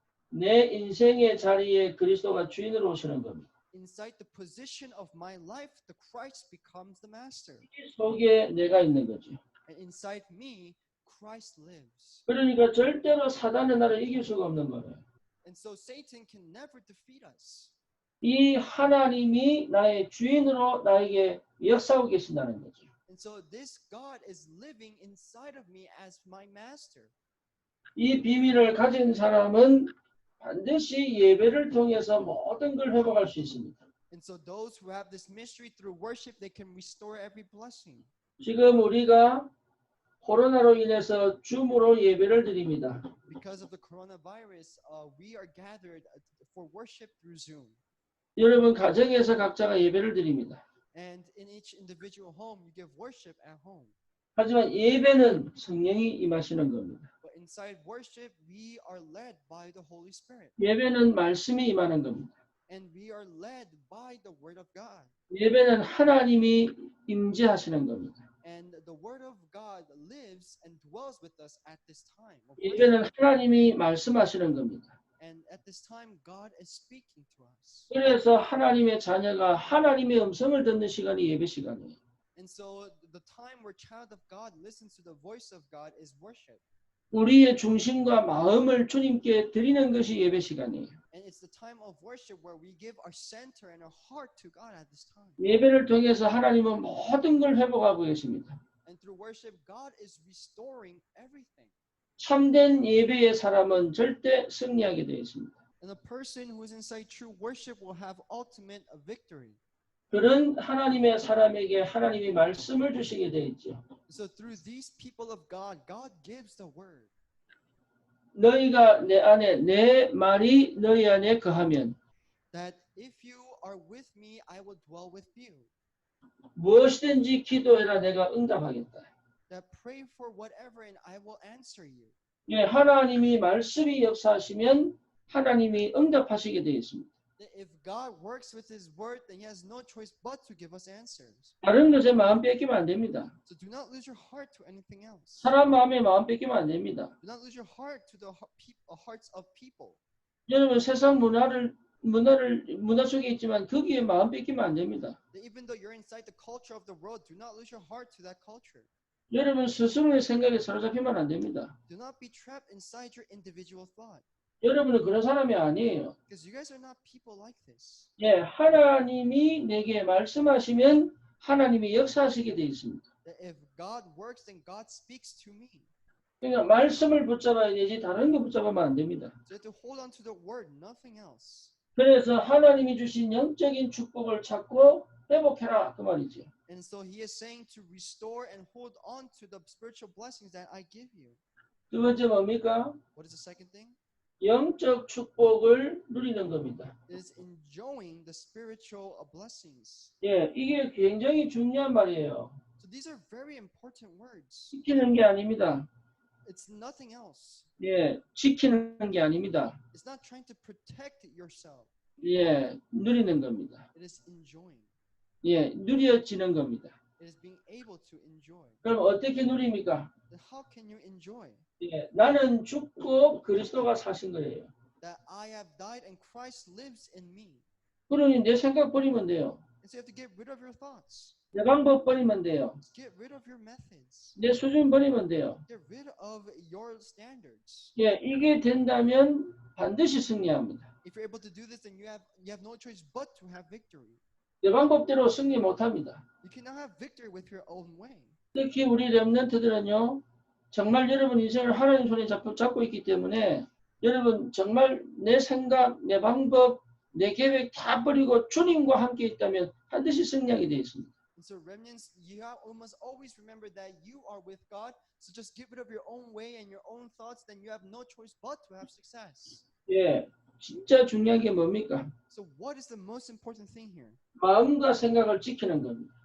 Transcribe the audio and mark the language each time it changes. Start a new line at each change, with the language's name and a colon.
Korean: 내 인생의 자리에 그리스도가 주인으로 오시는 겁니다.
English: Inside the position of my life, the Christ becomes the master.
Korean: 이 속에 내가 있는 거죠.
English: And inside me, Christ lives.
Korean: 그러니까 절대로 사단은 나를 이길 수가 없는 거예요.
English: And so Satan can never defeat us.
Korean: 이 하나님이 나의 주인으로 나에게 역사하고 계신다는 거죠.
English: And so this God is living inside of me as my master.
Korean: 이 비밀을 가진 사람은 반드시 예배를 통해서 모든 걸 회복할 수 있습니다.
English: And so those who have this mystery through worship, they can restore every blessing.
Korean: 지금 우리가 코로나로 인해서 줌으로 예배를 드립니다.
English: Because of the coronavirus, we are gathered for worship through Zoom.
Korean: 여러분 가정에서 각자가 예배를 드립니다.
English: And in each individual home, you give worship at home.
Korean: 하지만 예배는 성령이 임하시는 겁니다.
English: But inside worship, we are led by the Holy Spirit.
Korean: 예배는 말씀이 임하는 겁니다.
English: And we are led by the Word of God.
Korean: 예배는 하나님이 임재하시는 겁니다.
English: And the Word of God lives and dwells with us at this time.
Korean: 예배는 하나님이 말씀하시는 겁니다.
English: And at this time, God is speaking to us.
Korean: 그래서 하나님의 자녀가 하나님의 음성을 듣는 시간이 예배 시간이에요.
English: And so the time where child of God listens to the voice of God is worship.
Korean: 우리의 중심과 마음을 주님께 드리는 것이 예배 시간이에요.
English: And it's the time of worship where we give our center and our heart to God at this time.
Korean: 예배를 통해서 하나님은 모든 걸 회복하고 계십니다.
English: And through worship, God is restoring everything.
Korean: 참된 예배의 사람은 절대 승리하게 되어 있습니다.
English: And the person who is inside true worship will have ultimate victory.
Korean: 그런 하나님의 사람에게 하나님이 말씀을 주시게 되어 있죠.
English: So through these people of God, God gives the word.
Korean: 너희가 내 안에 내 말이 너희 안에 거하면
English: That if you are with me, I will dwell with you.
Korean: 무엇이든지 기도해라 내가 응답하겠다.
English: That pray for whatever and I will answer you.
Korean: 예, 하나님이 말씀이 역사하시면 하나님이 응답하시게 되어 있습니다.
English: If God works with His word, then He has no choice but to give us answers.
Korean: 다른 것에 마음 뺏기면 안 됩니다.
English: So do not lose your heart to anything else.
Korean: 사람 마음에 마음 뺏기면 안 됩니다.
English: Do not lose your heart to the hearts of people.
Korean: 여러분 세상 문화 속에 있지만 거기에 마음 뺏기면 안 됩니다.
English: Even though you're inside the culture of the world, do not lose your heart to that culture.
Korean: 여러분 스스로의 생각에 사로잡히면 안 됩니다.
English: Do not be trapped inside your individual thought.
Korean: 여러분은 그런 사람이 아니에요.
English: Because you guys are not people like this.
Korean: 예, 하나님이 내게 말씀하시면 하나님이 역사하시게 되어 있습니다.
English: That if God works, then God speaks to me.
Korean: 그러니까 말씀을 붙잡아야 되지 다른 거 붙잡으면 안 됩니다.
English: So you have to hold on to the word, nothing else.
Korean: 그래서 하나님이 주신 영적인 축복을 찾고 회복해라 그 말이죠.
English: And so He is saying to restore and hold on to the spiritual blessings that I give you.
Korean: 두 번째 뭡니까?
English: What is the second thing?
Korean: 영적 축복을 누리는 겁니다.
English: It is enjoying the spiritual blessings.
Korean: 예, 이게 굉장히 중요한 말이에요.
English: So these are very important words.
Korean: 지키는 게 아닙니다.
English: It's nothing else.
Korean: 예, 지키는 게 아닙니다.
English: It's not trying to protect yourself.
Korean: 예, 누리는 겁니다.
English: It is enjoying.
Korean: 예, 누려지는 겁니다.
English: It is being able to enjoy.
Korean: 그럼 어떻게 누립니까?
English: Then how can you enjoy?
Korean: 예, 나는 죽고 그리스도가 사신 거예요.
English: That I have died and Christ lives in me.
Korean: 그러니 내 생각 버리면 돼요.
English: And so you have to get rid of your thoughts.
Korean: 내 방법 버리면 돼요.
English: Get rid of your methods.
Korean: 내 수준 버리면 돼요.
English: Get rid of your standards.
Korean: 예, 이게 된다면 반드시 승리합니다.
English: If you're able to do this, then you have no choice but to have victory.
Korean: 내 방법대로 승리 못합니다.
English: You cannot have victory with your own way.
Korean: 특히 우리 렘넌트들은요. 정말 여러분 인생을 하나님 손에 잡고 있기 때문에 여러분 정말 내 생각, 내 방법, 내 계획 다 버리고 주님과 함께 있다면 반드시 승리하게 되어 있습니다.
English: And so remnants, you must always remember that you are with God. So just get rid of your own way and your own thoughts. Then you have no choice but to have success.
Korean: 예, 진짜 중요한 게 뭡니까?
English: So what is the most important thing here?
Korean: 마음과 생각을 지키는 겁니다.